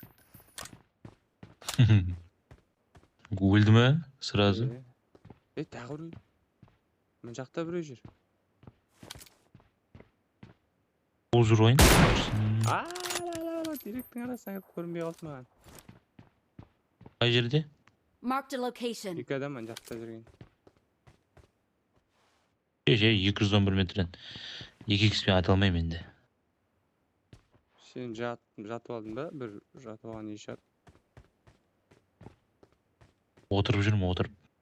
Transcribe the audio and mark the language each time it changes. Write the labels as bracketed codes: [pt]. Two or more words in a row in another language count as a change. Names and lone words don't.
[kk] Өлді ма? Сразу. Тағы біреу. Мен жақта біреу жүр. Ол жүр ойын. Теректің арасына кіріп көрінбей қалды маған. Қай жерде? [en] Marked a location. [kk] Екі адам ана жақта жүрген. 211 метрден 2x'пен ата алмаймын енді. Сен жатып алдың ба? Бір жатып алған үй шығар. Отырып жүрмін, отырып.